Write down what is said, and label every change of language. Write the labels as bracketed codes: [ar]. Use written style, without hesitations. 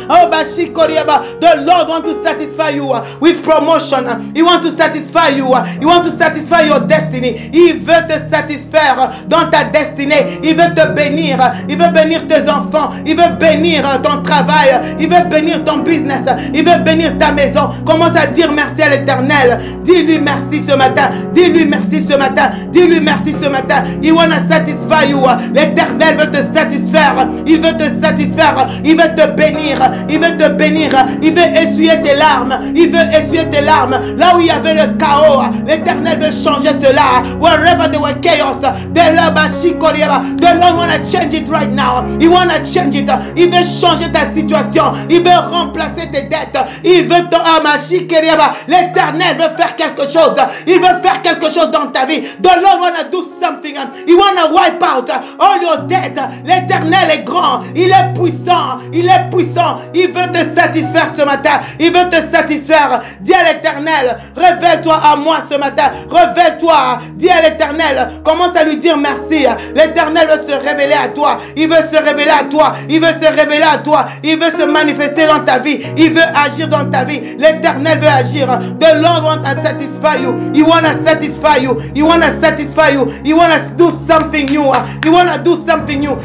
[en] Oh the Lord want to satisfy you with promotion. He want to satisfy you. He want to satisfy your destiny. [fr] Il veut te satisfaire dans ta destinée. Il veut te bénir. Il veut bénir tes enfants. Il veut bénir ton travail. Il veut bénir ton business. Il veut bénir ta maison. Commence à dire merci à l'Éternel. Dis-lui merci ce matin. Dis-lui merci ce matin. Dis-lui merci ce matin. [en] He want to satisfy you. [fr] L'Éternel veut te satisfaire. Il veut te satisfaire. Il veut te bénir. Il veut te bénir. Il veut essuyer tes larmes. Il veut essuyer tes larmes. Là où il y avait le chaos, l'Éternel veut changer cela. [en] Wherever there were chaos, the Lord want to change it right now. He want to change it. [fr] Il veut changer ta situation. Il veut remplacer tes dettes. Il veut l'Éternel veut faire quelque chose. Il veut faire quelque chose dans ta vie. [en] The Lord want to do something. He want to wipe out all your debt. [fr] L'Éternel est grand. Il est puissant. Il est puissant. Il veut te satisfaire ce matin. Il veut te satisfaire. Dis à l'Éternel, révèle-toi à moi ce matin. Révèle-toi. Dis à l'Éternel, commence à lui dire merci. L'Éternel veut se révéler à toi. Il veut se révéler à toi. Il veut se révéler à toi. Il veut se manifester dans ta vie. Il veut agir dans ta vie. L'Éternel veut agir. [en] The Lord wants to satisfy you. He want to satisfy you. He want to satisfy you. He want to do something new. He want to do something new.